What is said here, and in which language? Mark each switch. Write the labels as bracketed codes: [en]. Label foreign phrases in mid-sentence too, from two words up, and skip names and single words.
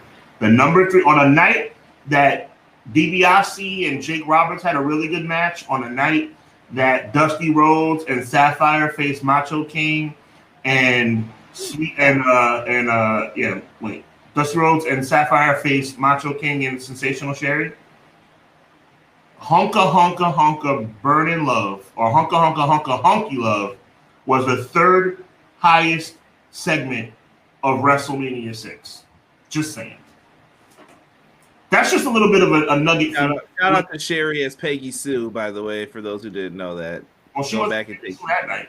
[en] The number 3, on a night that DiBiase and Jake Roberts had a really good match, on a night that Dusty Rhodes and Sapphire faced Macho King and Dusty Rhodes and Sapphire faced Macho King and Sensational Sherry. Honka Honka Honka Burnin' Love, or Honka Honka Honka Honky Love, was the 3rd highest segment of WrestleMania 6. Just saying. That's just a little bit of a nugget. Shout out to Sherry as Peggy Sue, by the way, for those who didn't know that. Well, she was Peggy Sue that night.